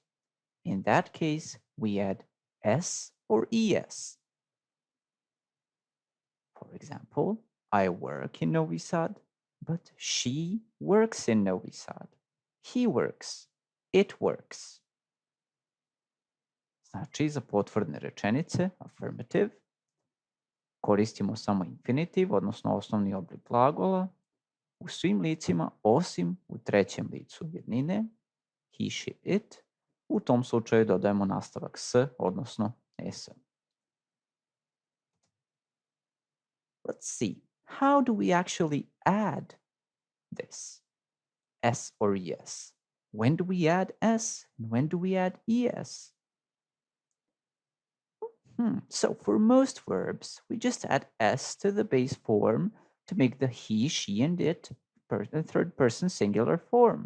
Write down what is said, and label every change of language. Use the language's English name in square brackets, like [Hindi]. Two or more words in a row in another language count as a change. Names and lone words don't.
[English] In that case, we add s or es. For example, I work in Novi Sad, but she works in Novi Sad. He works, it works. [Serbian] Znači, za potvrdne rečenice, affirmative, koristimo samo infinitiv, odnosno osnovni oblik glagola, u svim licima osim u trećem licu jednine, [English] he, she, it. [Serbian] U tom slučaju dodajemo nastavak s, odnosno s. [English] Let's see, how do we actually add this? S or es. When do we add s and when do we add es? So for most verbs, we just add s to the base form to make the he, she, and it third person singular form.